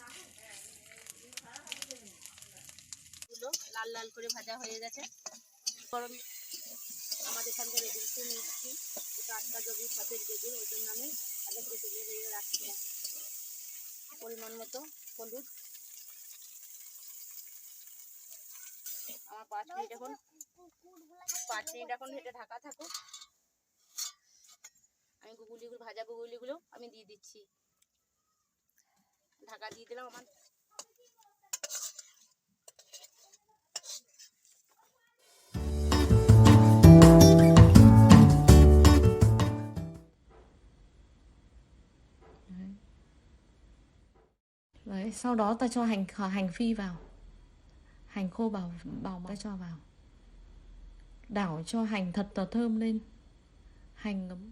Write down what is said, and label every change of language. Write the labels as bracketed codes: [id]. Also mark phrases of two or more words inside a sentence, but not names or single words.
[bn] লাল লাল করে ভাজা হয়ে গেছে গরম আমাদের এখানকার একটু মিষ্টি টাটকা জবি সতেজ জবি ওই জন্য আমি আগে থেকে তুলে রেখে রাখছিলাম পরিমাণ মতো হলুদ আমার 5 মিনিট এখন এটা ঢাকা থাকুক আমি ভাজা গুগলিগুলো আমি দিয়ে দিচ্ছি ঢাকা দিয়ে দিলাম আমার [vi] Đấy, sau đó ta cho hành phi vào, hành khô bào ta cho vào, đảo cho hành thật là thơm lên, hành ngấm.